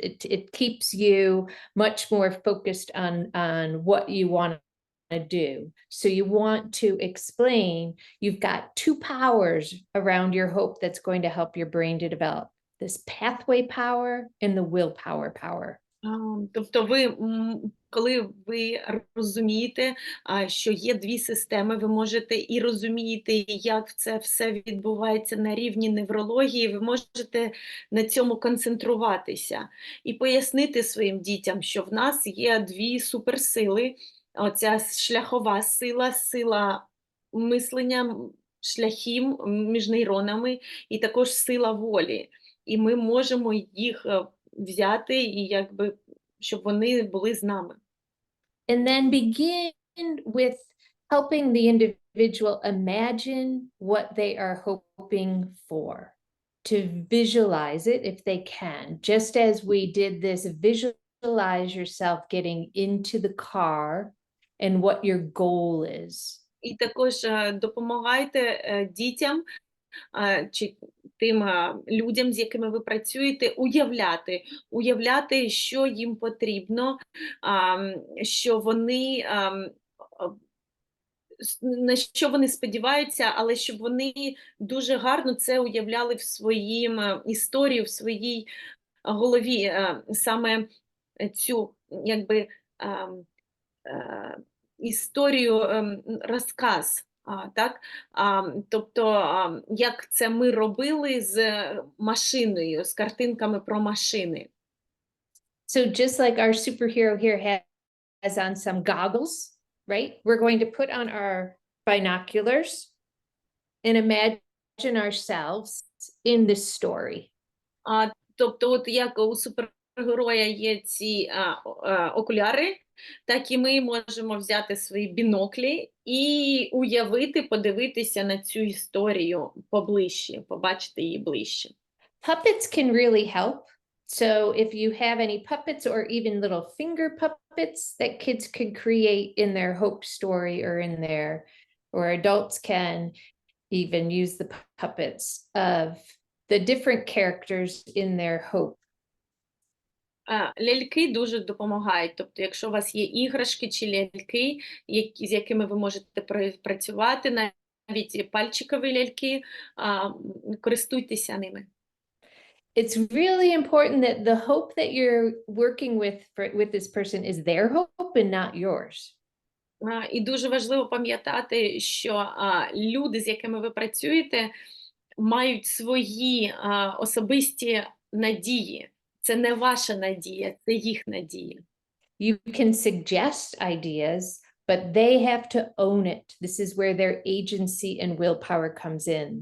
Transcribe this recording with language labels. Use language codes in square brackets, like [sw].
[en] It keeps you much more focused on what you want to do. So you want to explain you've got two powers around your hope that's going to help your brain to develop: this pathway power and the willpower power. [uk] Тобто ви, коли ви розумієте, що є дві системи, ви можете і розумієте, як це все відбувається на рівні неврології, ви можете на цьому концентруватися і пояснити своїм дітям, що в нас є дві суперсили. Оця шляхова сила, сила мислення, шляхів між нейронами, і також сила волі. І ми можемо їх взяти, і якби, щоб вони були з нами. [en] And then begin with helping the individual imagine what they are hoping for, to visualize it if they can. Just as we did this, visualize yourself getting into the car and what your goal is. [uk] І також допомагайте дітям чи тим людям, з якими ви працюєте, уявляти, що їм потрібно, що вони, на що вони сподіваються, але щоб вони дуже гарно це уявляли в своїй історії, в своїй голові, саме цю, якби, історію, розказ. Так? Тобто, як це ми робили з машиною, з картинками про машини. [en] So just like our superhero here has on some goggles, right? We're going to put on our binoculars and imagine ourselves in this story. [uk] Тобто, от як у супергероя є ці окуляри, так і ми можемо взяти свої біноклі і уявити, подивитися на цю історію поближче, побачити її ближче. [en] Puppets can really help. So if you have any puppets or even little finger puppets that kids can create in their hope story or adults can even use the puppets of the different characters in their hope. [uk] Ляльки дуже допомагають. Тобто, якщо у вас є іграшки чи ляльки, з якими ви можете працювати, навіть пальчикові ляльки, користуйтеся ними. [en] It's really important that the hope that you're working with this person is their hope and not yours. [uk] І дуже важливо пам'ятати, що люди, з якими ви працюєте, мають свої особисті надії. Це не ваша надія, це їх надія. [en] You can suggest ideas, but they have to own it. This is where their agency and willpower comes in.